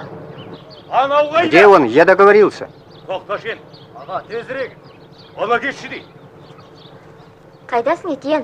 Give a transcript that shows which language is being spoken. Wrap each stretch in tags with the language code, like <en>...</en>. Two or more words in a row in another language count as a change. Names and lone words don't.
<kk>Анау қайда?</kk> <ru>Где он? Я договорился.</ru> <kk>Тоқта сен. Аға, тезірек. Ала кетші дейді. Қайдасың, Этьен?</kk>